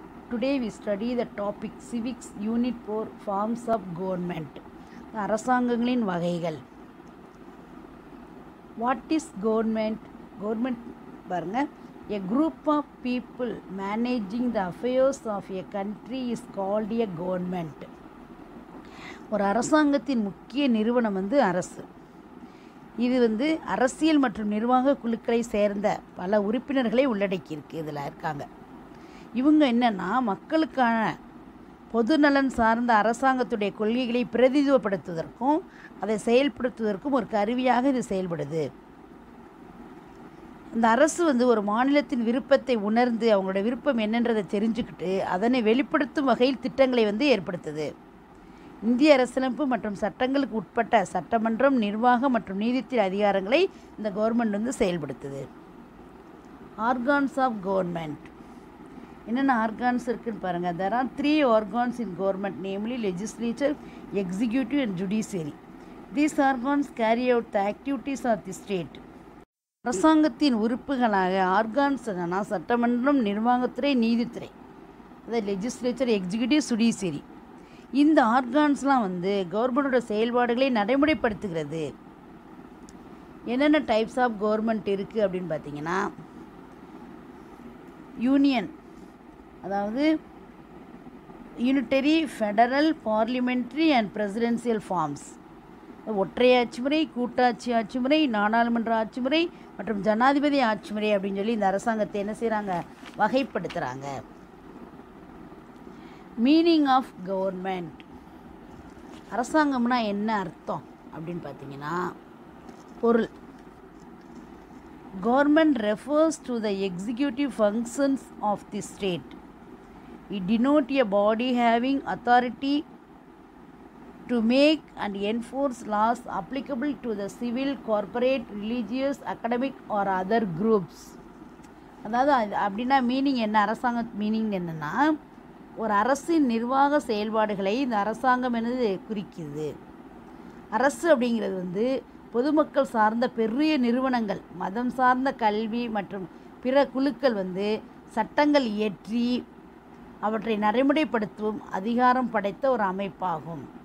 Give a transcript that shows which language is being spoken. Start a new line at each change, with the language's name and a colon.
English: Today we study the topic Civics Unit 4 Forms of Government.
Tamil: அரசாங்கங்களின் வகைகள்.
English: What is government? Government பாருங்க, a group of people managing the affairs of a country is called a government.
Tamil: ஒரு அரசாங்கத்தின் முக்கிய நிறுவனம் அரசு. இது அரசியல் மற்றும் நிர்வாக குழுக்களை சேர்ந்த பல உறுப்பினர்களை உள்ளடக்கியிருக்கு. இதில் இருக்காங்க. இவங்க என்னென்னா, மக்களுக்கான பொதுநலன் சார்ந்த அரசாங்கத்துடைய கொள்கைகளை பிரதிநிதித்துவப்படுத்துவதற்கும் அதை செயல்படுத்துவதற்கும் ஒரு கருவியாக இது செயல்படுது. இந்த அரசு ஒரு மாநிலத்தின் விருப்பத்தை உணர்ந்து அவங்களோட விருப்பம் என்னன்றதை தெரிஞ்சுக்கிட்டு அதனை வெளிப்படுத்தும் வகையில் திட்டங்களை ஏற்படுத்துது. இந்திய அரசியலமைப்பு மற்றும் சட்டங்களுக்கு உட்பட்ட சட்டமன்றம், நிர்வாகம் மற்றும் நீதித்துறை அதிகாரங்களை இந்த கவர்மெண்ட் செயல்படுத்துது. ஆர்கான்ஸ் ஆஃப் கவர்மெண்ட் என்னென்ன ஆர்கான்ஸ் இருக்குன்னு பாருங்கள்.
English: there are 3 organs in government, namely legislature, executive and judiciary. These organs carry out the activities of the state.
Tamil: அரசாங்கத்தின் உறுப்புகளாக ஆர்கான்ஸ் என்னன்னா சட்டமன்றம், நிர்வாகத்துறை, நீதித்துறை, அதாவது லெஜிஸ்லேச்சர், எக்ஸிக்யூட்டிவ், ஜுடிஷியரி. இந்த ஆர்கான்ஸ்லாம் கவர்மெண்டோட செயல்பாடுகளை நடைமுறைப்படுத்துகிறது. என்னென்ன டைப்ஸ் ஆஃப் கவர்மெண்ட் இருக்குது அப்படின்னு பார்த்தீங்கன்னா, யூனியன், அதாவது unitary, federal, parliamentary and presidential forms. ஒற்றையாட்சி முறை, கூட்டாட்சி ஆட்சி முறை, நாடாளுமன்ற ஆட்சி முறை மற்றும் ஜனாதிபதி ஆட்சி முறை அப்படின்னு சொல்லி இந்த அரசாங்கத்தை என்ன செய்கிறாங்க, வகைப்படுத்துகிறாங்க. Meaning of government. அரசாங்கம்னா என்ன அர்த்தம் அப்படின்னு பார்த்தீங்கன்னா, பொருள்.
English: Government refers to the executive functions of the state. It denotes a body having authority to make and enforce laws applicable to the civil, corporate, religious, academic or other groups.
Tamil: அதாவது அப்படின்னா meaning என்ன, அரசாங்க meaning என்னென்னா, ஒரு அரசின் நிர்வாக செயல்பாடுகளை இந்த அரசாங்கம் குறிக்குது. அரசு அப்படிங்கிறது பொதுமக்கள் சார்ந்த பெரிய நிறுவனங்கள், மதம் சார்ந்த கல்வி மற்றும் பிற குழுக்கள் சட்டங்கள் இயற்றி அவற்றை நடைமுறைப்படுத்தும் அதிகாரம் படைத்த ஒரு அமைப்பாகும்.